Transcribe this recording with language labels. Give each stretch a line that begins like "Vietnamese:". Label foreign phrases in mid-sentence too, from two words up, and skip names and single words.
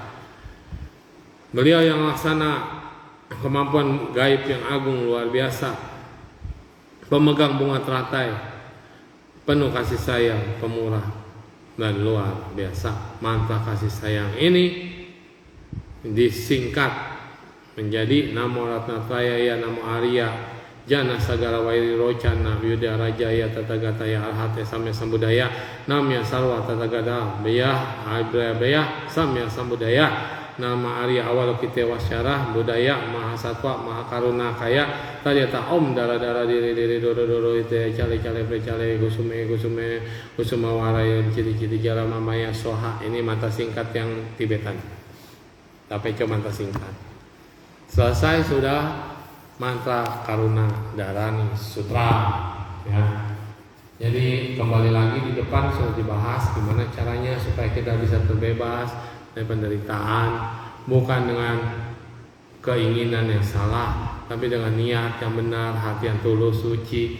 Indonesian: Beliau yang laksana kemampuan gaib yang agung luar biasa, pemegang bunga teratai, penuh kasih sayang, pemurah dan luar biasa. Mantra kasih sayang ini disingkat menjadi
Sanskrit: Namo Ratnatrayaya, Namo Arya, Jana Sagara Wairi Rocana, Vyuda Rajaya, Tatagataya Arhate Samya Sambudaya, Namya Sarwa Tatagata Beyah Aibra Beyah Samya Sambudaya, Nama Arya Awalokite Wasyarah, Budaya Mahasatwa Mahakaruna Kaya, Tadyata Om Dara Diri Doro Ite Cale Precale Gusuma Waraya Ciri Jalama Maya Soha.
Indonesian: Ini mata singkat yang Tibetan, tapi cuma mata singkat. Selesai sudah mantra Karuna Dharani Sutra, ya. Jadi kembali lagi di depan sudah dibahas gimana caranya supaya kita bisa terbebas dari penderitaan, bukan dengan keinginan yang salah, tapi dengan niat yang benar, hati yang tulus, suci.